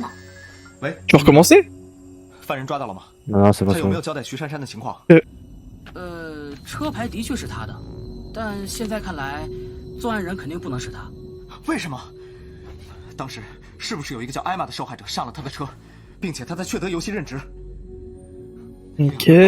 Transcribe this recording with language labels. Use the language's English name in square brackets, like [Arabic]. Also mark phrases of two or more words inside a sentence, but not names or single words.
[Chinese] 喂， [French] Tu veux recommencer [Chinese] 犯人抓到了吗？ [French] Non, c'est pas [Chinese] 他有没 [French] ça. [Chinese] 有交代徐珊珊的情况？车牌的确是他的，但现在看来，作案人肯定不能是他。为什么？当时是不是有一个叫艾玛的受害者上了他的车，并且他在雀德游戏任职？ Ok.